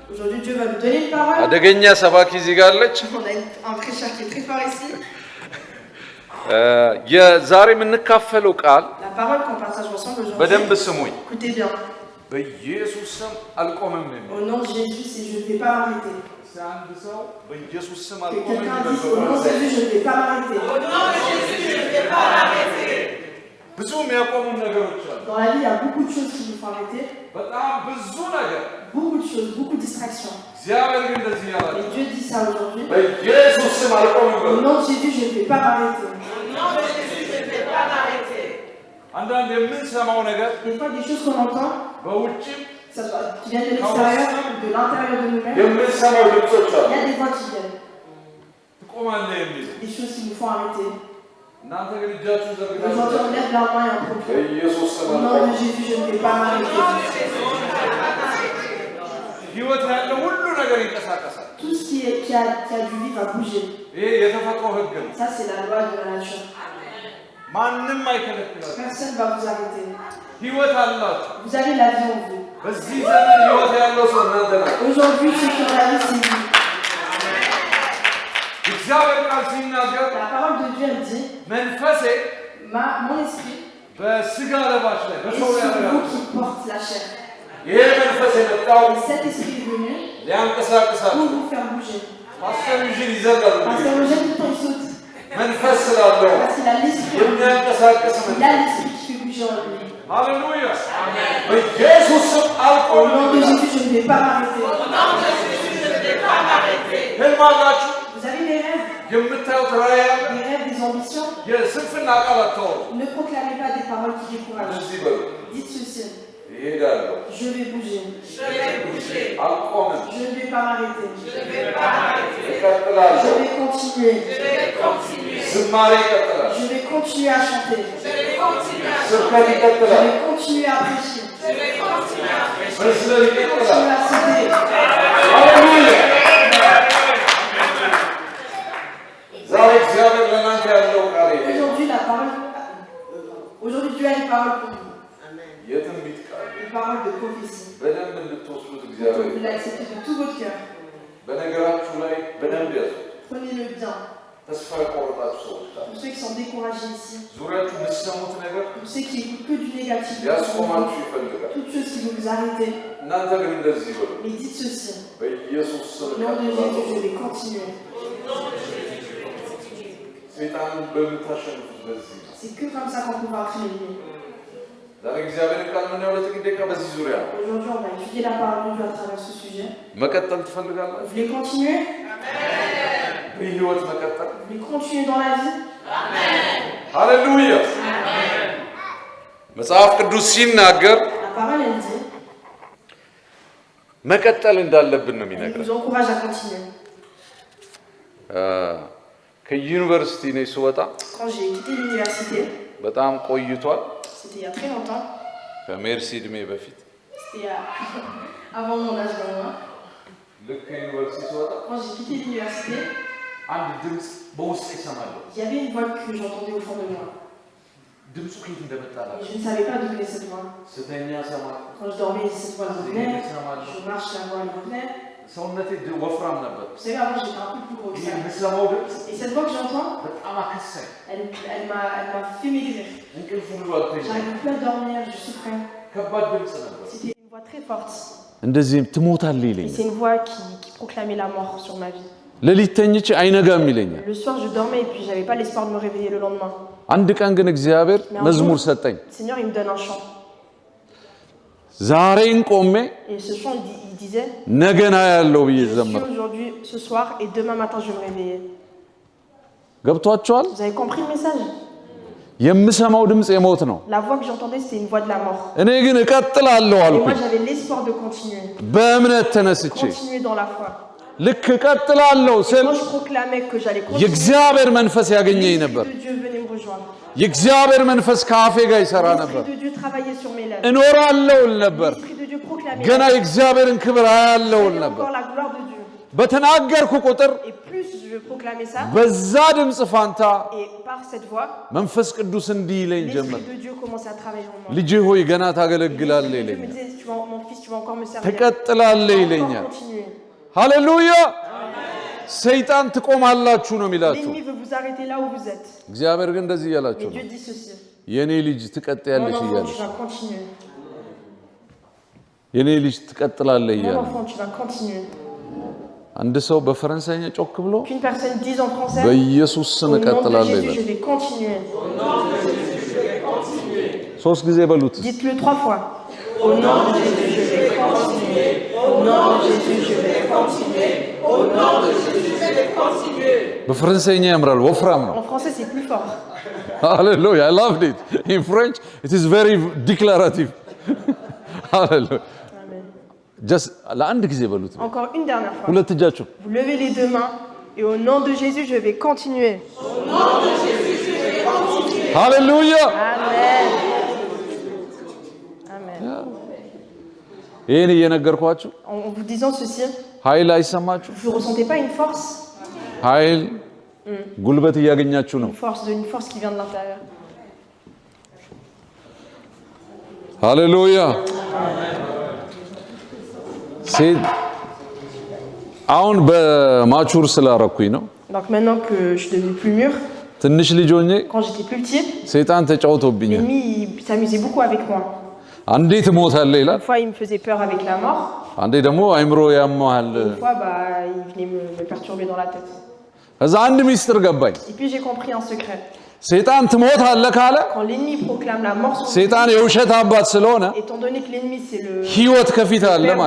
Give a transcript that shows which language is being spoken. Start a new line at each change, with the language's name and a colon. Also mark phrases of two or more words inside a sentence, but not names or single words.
Amharic: አደገኛ ሰባኪ እዚህ ጋር አለች። የዛሬ የምንካፈለው ቃል በደንብ ስሙኝ። በኢየሱስ ስም አልቆምም ነው። አንድ ሰው በኢየሱስ ስም አልቆምም ነው። ብዙ የሚያቆሙ ነገሮች አሉ።
French: Dans la vie, il y a beaucoup de choses qui nous font arrêter.
Amharic: በጣም ብዙ ነገር
French: Beaucoup de choses, beaucoup de distractions.
Amharic: እግዚአብሔር ግን እንደዚህ ያላል
French: Et Dieu dit ça aujourd'hui.
Amharic: በኢየሱስ ስም አልቆምም
French: Au nom de Jésus, je ne vais pas m'arrêter.
Amharic: አንዳንድ የምንሰማው ነገር
French: Des fois, des choses qu'on entend,
Amharic: በውጭም
French: ça soit, qui viennent de l'extérieur ou de l'intérieur de nous-mêmes,
Amharic: የምንሰማው ድምጾች አሉ
French: il y a des voix qui viennent.
Amharic: ትቆማለህ የሚል
French: Des choses qui nous font arrêter.
Amharic: እናንተ ግን እጃችሁን
French: Aujourd'hui, on
Amharic: ዘርግታችሁ
French: lève la main et on proclame.
Amharic: በኢየሱስ ስም
French: Au nom
Amharic: አልቆምም
French: de Jésus, je ne vais pas m'arrêter.
Amharic: ህይወት ያለው ሁሉ ነገር ይንቀሳቀሳል
French: Tout ce qui a du vie va bouger.
Amharic: ይሄ የተፈጥሮ ህግ ነው
French: Ça, c'est la loi de la nature.
Amharic: ማንንም አይከለክላል
French: Personne ne va vous arrêter.
Amharic: ህይወት አላችሁ
French: Vous avez la vie en vous.
Amharic: በዚህ ዘመን ህይወት ያለው ሰው እናንተ ናችሁ
French: Aujourd'hui, ceux qui ont la vie, c'est vous.
Amharic: እግዚአብሔር ቃል ሲናገር
French: La parole de Dieu, elle dit,
Amharic: መንፈሴ
French: mon esprit
Amharic: በስጋ ለባሽ ላይ
French: est
Amharic: በሰው
French: sur
Amharic: ላይ
French: vous qui porte la chair.
Amharic: ይሄ መንፈስ የመጣው
French: Et cet esprit est venu
Amharic: ሊያንቀሳቅሳችሁ
French: pour vous faire bouger.
Amharic: ፓስተር ይጅል ይዘጋሉ
French: Parce que le jeune, tout le temps, il saute.
Amharic: መንፈስ ስላለው
French: Parce qu'il a l'esprit.
Amharic: የሚያንቀሳቅስ
French: Il a
Amharic: መንፈስ
French: l'esprit qui fait bouger en lui.
Amharic: ሃሌሉያ በኢየሱስ ስም
French: Au
Amharic: አልቆምም
French: nom de Jésus, je ne vais pas m'arrêter.
Amharic: ህልም አላችሁ
French: Vous avez des rêves,
Amharic: የምታዩት ራእይ አለ
French: des rêves, des ambitions.
Amharic: የስንፍና ቃል አታወሩ
French: Ne proclamez pas des paroles qui découragent.
Amharic: እንደዚህ በሉ
French: Dites ceci,
Amharic: ይሄዳለሁ
French: je vais bouger.
Amharic: አልቆምም
French: Je ne vais pas m'arrêter.
Amharic: እቀጥላለሁ
French: Je vais continuer.
Amharic: ዝማሬ ይቀጥላል
French: Je vais continuer à chanter.
Amharic: ስብከት
French: Je
Amharic: ይቀጥላል
French: vais continuer à prêcher.
Amharic: መስለል ይቀጥላል
French: Continuer à céder.
Amharic: ሃሌሉያ ዛሬ እግዚአብሔር ለእናንተ ያለው ቃል ይሄ
French: Aujourd'hui, Dieu a une parole pour vous.
Amharic: የትንቢት ቃል
French: Une parole de prophétie.
Amharic: በደንብ እንድትወስዱት
French: Vous
Amharic: እግዚአብሔር
French: l'acceptez de tout votre cœur.
Amharic: በነገራችሁ ላይ በደንብ ያዙ
French: Prenez-le bien.
Amharic: ተስፋ የቆረጣችሁ ሰዎች ካሉ
French: Pour ceux qui sont découragés ici,
Amharic: ዙሪያችሁ የምትሰሙት ነገር
French: pour ceux qui écoutent que du négatif,
Amharic: ሊያስቆማችሁ ይፈልጋል
French: toute chose qui veut vous arrêter,
Amharic: እናንተ ግን እንደዚህ በሉ
French: mais dites ceci.
Amharic: በኢየሱስ ስም
French: Au nom de Jésus, je
Amharic: እቀጥላለሁ
French: vais continuer.
Amharic: ሰይጣንን በምታሸንፉት በዚህ ነው
French: C'est que comme ça qu'on peut vaincre l'ennemi.
Amharic: ዛሬ እግዚአብሔር ቃል ምን ያለው ጥቂት ደቂቃ በዚህ ዙሪያ ነው
French: Aujourd'hui, on va étudier la parole de Dieu à travers ce sujet.
Amharic: መቀጠል
French: Vous
Amharic: ትፈልጋላችሁ
French: voulez continuer?
Amharic: በህይወት መቀጠል
French: Vous voulez continuer dans la vie?
Amharic: ሃሌሉያ መጽሐፍ ቅዱስ ሲናገር
French: La parole, elle dit,
Amharic: መቀጠል እንዳለብን ነው
French: elle
Amharic: የሚነግረን
French: nous encourage à continuer.
Amharic: ከዩኒቨርሲቲ ነው ስወጣ
French: Quand j'ai quitté l'université,
Amharic: በጣም ቆይቷል
French: c'était il y a très longtemps,
Amharic: ከሜርሲ እድሜ በፊት
French: c'était avant mon âge de moi.
Amharic: ልክ ከዩኒቨርሲቲ ስወጣ
French: Quand j'ai quitté l'université,
Amharic: አንድ ድምፅ በውስጥ ይሰማለሁ
French: il y avait une voix que j'entendais au fond de moi.
Amharic: ድምፁ ከየት እንደመጣ
French: Et
Amharic: አላውቅም
French: je ne savais pas d'où venait cette voix.
Amharic: ስተኛ ሰማለሁ
French: Quand je dormais, cette voix revenait. Je marche, la voix elle revenait.
Amharic: ሰውነቴ ወፍራም ነበር
French: Vous savez, avant j'étais un peu plus gros que
Amharic: ይህ
French: ça.
Amharic: የምሰማው ድምፅ
French: Et cette voix que j'entends,
Amharic: በጣም አከሳኝ
French: elle m'a fait maigrir.
Amharic: እንቅልፍ ሁሉ አልተኛም
French: J'arrivais plus à dormir, je souffrais.
Amharic: ከባድ ድምፅ ነበር
French: C'était une voix très forte.
Amharic: እንደዚህ ትሞታለህ
French: Et
Amharic: ይለኛል
French: c'est une voix qui proclamait la mort sur ma vie.
Amharic: ሌሊት ተኝቼ አይነጋም ይለኛል
French: Le soir, je dormais et puis j'avais pas l'espoir de me réveiller le lendemain.
Amharic: አንድ ቀን ግን እግዚአብሔር መዝሙር ሰጠኝ
French: Le Seigneur, il me donne un chant.
Amharic: ዛሬን ቆሜ
French: Et ce chant, il disait,
Amharic: ነገና ያለው ብዬ
French: je suis
Amharic: ዘመር
French: aujourd'hui, ce soir, et demain matin, je vais me réveiller.
Amharic: ገብቷቸዋል
French: Vous avez compris le message?
Amharic: የምሰማው ድምፅ የሞት ነው
French: La voix que j'entendais, c'était une voix de la mort.
Amharic: እኔ ግን እቀጥላለሁ
French: Et moi,
Amharic: አልኩኝ
French: j'avais l'espoir de continuer.
Amharic: በእምነት ተነስቼ
French: Continuer dans la foi.
Amharic: ልክ እቀጥላለሁ
French: Et
Amharic: ስል
French: quand je proclamais que j'allais continuer,
Amharic: የእግዚአብሔር መንፈስ ያገኘኝ ነበር
French: l'Esprit de Dieu venait me rejoindre.
Amharic: የእግዚአብሔር መንፈስ ከአፌ ጋር ይሰራ ነበር
French: L'Esprit de Dieu travaillait sur mes lèvres.
Amharic: እኖራለሁ ል ነበር
French: L'Esprit de Dieu proclamait.
Amharic: ገና የእግዚአብሔርን ክብር አያለው ል
French: J'avais
Amharic: ነበር
French: encore la gloire de Dieu.
Amharic: በተናገርኩ ቁጥር
French: Et plus je proclamais ça,
Amharic: በዛ ድምፅ ፋንታ
French: et par cette voix,
Amharic: መንፈስ ቅዱስ እንዲህ ይለኝ ጀመር
French: l'Esprit de Dieu commençait à travailler en moi.
Amharic: ልጄ ሆይ ገና ታገለግላለህ
French: Dieu me
Amharic: ይለኛል
French: disait, mon fils, tu vas encore me servir.
Amharic: ትቀጥላለህ
French: Tu vas
Amharic: ይለኛል
French: encore continuer.
Amharic: ሃሌሉያ ሰይጣን ትቆማላችሁ ነው የሚላችሁ
French: L'ennemi veut vous arrêter là où vous êtes.
Amharic: እግዚአብሔር ግን እንደዚህ እያላችሁ
French: Mais
Amharic: ነው
French: Dieu dit ceci.
Amharic: የኔ ልጅ
French: Mon
Amharic: ትቀጥያለሽ
French: enfant,
Amharic: እያለሽ
French: tu vas continuer.
Amharic: የኔ ልጅ ትቀጥላለህ
French: Mon
Amharic: እያለ
French: enfant, tu vas continuer.
Amharic: አንድ ሰው በፈረንሳይኛ ጮክ ብሎ
French: Qu'une personne dise en français,
Amharic: በኢየሱስ
French: au
Amharic: ስም
French: nom de
Amharic: እቀጥላለሁ
French: Jésus,
Amharic: ይላል
French: je vais continuer.
Amharic: ሶስት ጊዜ በሉት
French: Dites-le 3 fois. Au nom de Jésus, je vais continuer. Au nom de Jésus, je vais continuer. Au nom de Jésus, je vais continuer.
Amharic: በፈረንሳይኛ ያምራል ወፍራም ነው
French: En français, c'est plus fort.
English: Hallelujah, I loved it. In French, it is very declarative. Hallelujah. Amen.
Amharic: Just ለአንድ ጊዜ በሉት
French: Encore une dernière fois.
Amharic: ሁለት እጃችሁ
French: Vous levez les deux mains. Et au nom de Jésus, je vais continuer.
English: Hallelujah. Amen. Amen.
Amharic: ይሄን እየነገርኳችሁ
French: En vous disant ceci,
Amharic: ኃይል አይሰማችሁ
French: vous ne ressentez pas une force?
Amharic: ኃይል ጉልበት እያገኛችሁ ነው
French: Une force qui vient de l'intérieur.
Amharic: ሃሌሉያ ሴት አሁን በማቹር ስላረኩኝ ነው
French: Donc maintenant que je suis devenu plus mûr,
Amharic: ትንሽ ልጅ ሆኜ
French: quand j'étais plus petit,
Amharic: ሰይጣን ተጫውቶብኛል
French: l'ennemi il s'amusait beaucoup avec moi.
Amharic: አንዴ ትሞታለህ ይላል
French: Une fois il me faisait peur avec la mort,
Amharic: አንዴ ደግሞ አይምሮ ያመሃል
French: une fois il venait me perturber dans la tête.
Amharic: ከዛ አንድ ሚስጥር ገባኝ
French: Et puis j'ai compris un secret.
Amharic: ሰይጣን ትሞታለህ ካለ
French: Quand l'ennemi proclame la mort sur vous,
Amharic: ሰይጣን የውሸት አባት ስለሆነ
French: étant donné que l'ennemi c'est le
Amharic: ህይወት ከፊት አለ
French: père du